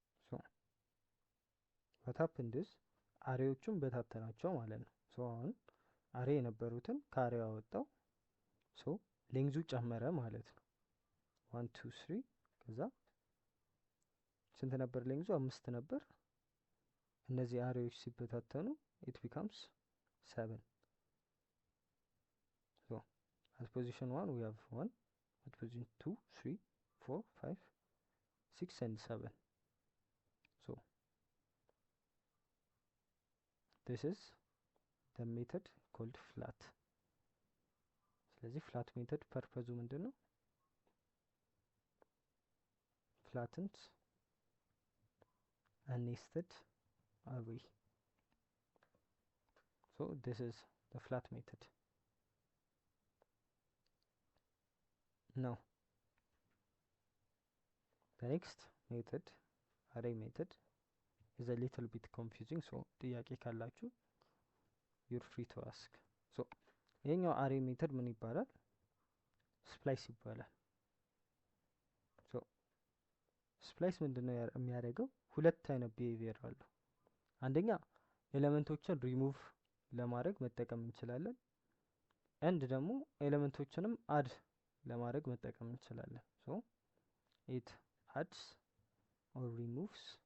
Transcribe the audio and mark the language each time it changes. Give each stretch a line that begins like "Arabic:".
English: so what happened is
Amharic: አሬዎቹን በታተናቸው ማለት ነው። so አሁን አሬ የነበሩትን ከአሬው አወጣው so ሌንግዙ ጨመረ ማለት ነው። 1 2 3 ከዛ ስንት ነበር ሌንግዙ?
English: 5
Amharic: ነበር። እነዚህ አሬዎች ሲበታተኑ
English: it becomes 7 so at position 1 we have 1 at position 2 3 4 5 6 and 7 so this is the method called flat.
Amharic: ስለዚህ flat method ፐርፐዙ ምንድነው?
English: flattens a nested array. so this is the flat method. now the next method array method is a little bit confusing, so
Amharic: ጥያቄ ካላችሁ
English: you're free to ask። so ይሄኛው array method
Amharic: ምን ይባላል? ስፕላይስ ይባላል። so ስፕላይስ ምንድነው የሚያደርገው? ሁለት አይነት ቢሄቪየር አለው። አንደኛ ኤሌመንቶችን ሪሙቭ ለማድረግ መጠቀም እንችላለን። ኤንድ ደግሞ ኤሌመንቶችንም አድ ለማድረግ መጠቀም እንችላለን።
English: so it adds or removes